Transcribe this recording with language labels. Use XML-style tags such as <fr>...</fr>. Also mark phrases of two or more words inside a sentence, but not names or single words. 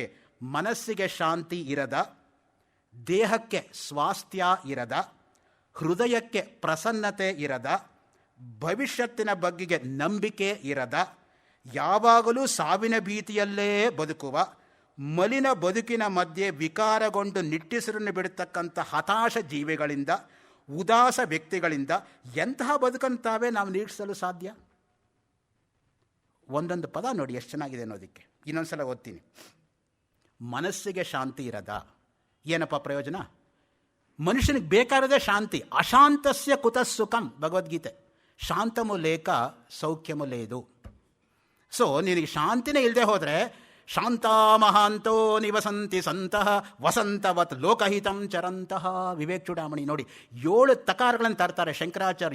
<kn>ಮನಸ್ಸಿಗೆ ಶಾಂತಿ ಇರದ, ದೇಹಕ್ಕೆ ಸ್ವಾಸ್ಥ್ಯ ಇರದ, ಹೃದಯಕ್ಕೆ ಪ್ರಸನ್ನತೆ ಇರದ, ಭವಿಷ್ಯತ್ತಿನ ಬಗೆಗೆ ನಂಬಿಕೆ ಇರದ, ಯಾವಾಗಲೂ ಸಾವಿನ ಭೀತಿಯಲ್ಲೇ ಬದುಕುವ, ಮಲಿನ ಬದುಕಿನ ಮಧ್ಯೆ ವಿಕಾರಗೊಂಡು ನಿಟ್ಟುಸಿರನ್ನು ಬಿಡತಕ್ಕಂಥ ಹತಾಶ ಜೀವಿಗಳಿಂದ, ಉದಾಸ ವ್ಯಕ್ತಿಗಳಿಂದ ಎಂತಹ ಬದುಕಂತಾವೇ ನಾವು ನೀಡಿಸಲು ಸಾಧ್ಯ? ಒಂದೊಂದು ಪದ ನೋಡಿ ಎಷ್ಟು ಚೆನ್ನಾಗಿದೆ ಅನ್ನೋದಕ್ಕೆ. ಇನ್ನೊಂದು ಸಲ ಓದ್ತೀನಿ. ಮನಸ್ಸಿಗೆ ಶಾಂತಿ ಇರದ, ಏನಪ್ಪ ಪ್ರಯೋಜನ? ಮನುಷ್ಯನಿಗೆ ಬೇಕಾರದೇ ಶಾಂತಿ.</kn> <sa>ಅಶಾಂತಸ್ಯ ಕುತಃ ಸುಖಂ,</sa> <kn>ಭಗವದ್ಗೀತೆ.</kn> <te>శాంతము లేక సౌఖ్యము లేదు.</te> <kn>ಸೊ ನಿನಗೆ ಶಾಂತಿನೇ ಇಲ್ಲದೆ ಹೋದರೆ,</kn> <sa>ಶಾಂತ ಮಹಾಂತೋ ನಿವಸಂತಿ ಸಂತಹ ವಸಂತವತ್ ಲೋಕಹಿತಂ ಚರಂತಹ.</sa> <kn>ವಿವೇಕ್ ಚೂಡಾಮಣಿ ನೋಡಿ, 7 ತಕಾರಗಳನ್ನು ತರ್ತಾರೆ ಶಂಕರಾಚಾರ್ಯ.</kn>